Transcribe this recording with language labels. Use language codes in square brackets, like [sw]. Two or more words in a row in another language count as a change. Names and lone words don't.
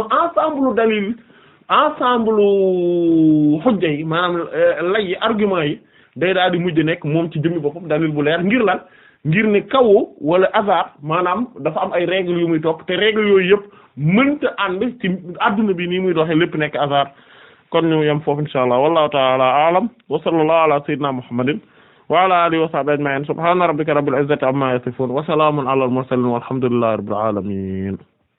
[wo] ensemble xujja yi maanaam lay yi argument yi day daal di mujj nekk moom ci jëmmi boppam dalil bu leer ngir lan ngir ne kaw wala hasard maanaam dafa am ay règles yu muy topp te règles yooyu yëpp mënta ànd ci adduna bi nii muy doxee lépp nekk hasard kon ñu yem foofu [ar] إن شاء الله والله تعالى أعلم وصلى الله على سيدنا محمد وعلى آله وصحبه أجمعين سبحان ربك رب العزة عما يصفون وسلام على المرسلين والحمد لله رب العالمين